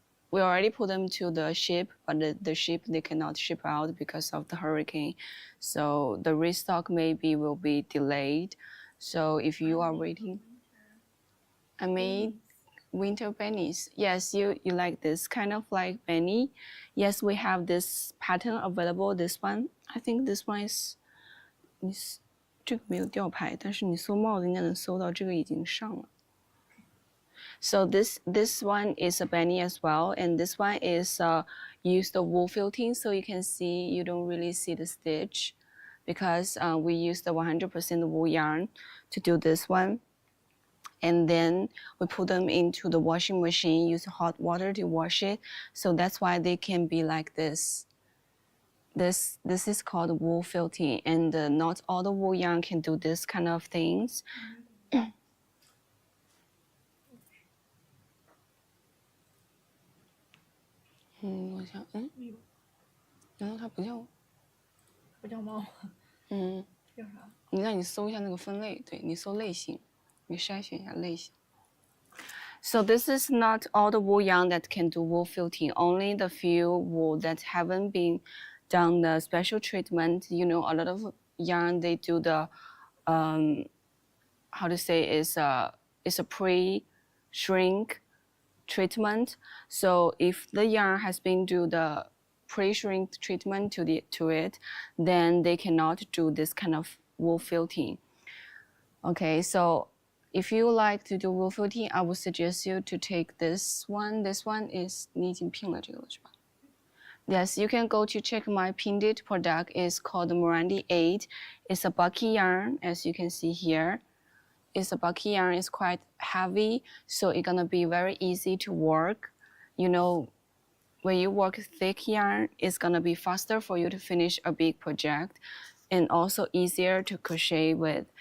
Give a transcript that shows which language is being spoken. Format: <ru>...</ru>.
<en>We already put them to the ship, but the ship they cannot ship out because of the hurricane. So the restock maybe will be delayed. So if you are waiting, I made winter bennies. Yes, you like this kind of like benny. Yes, we have this pattern available. This one, I think this one is</en> <zh>这个没有吊牌，但是你搜帽子应该能搜到，这个已经上了。</zh> <en>So this one is a benny as well, and this one is use the wool felting, so you can see you don't really see the stitch, because we use the 100% wool yarn to do this one. And then we put them into the washing machine, use hot water to wash it. So that's why they can be like this. This is called wool felting, and not all the wool yarn can do this kind of things.</en> <zh>我想，难道它不叫？不叫猫。叫啥？你搜一下那个分类，对你搜类型，你筛选一下类型。</zh> <en>So this is not all the wool yarn that can do wool felting, only the few wool that haven't been done the special treatment. You know, a lot of yarn they do the how to say is a pre-shrink treatment. So if the yarn has been do the pre-shrink treatment to it, then they cannot do this kind of wool felting. Okay, so if you like to do wool felting, I would suggest you to take this one. This one is</en> <zh>你已经拼了这个了是吧？</zh> <en>Yes, you can go to check my pinned product. It's called Morandi 8. It's a bucky yarn, as you can see here. It's a bucky yarn. It's quite heavy, so it's gonna be very easy to work. You know, when you work thick yarn, it's gonna be faster for you to finish a big project, and also easier to crochet with.</en>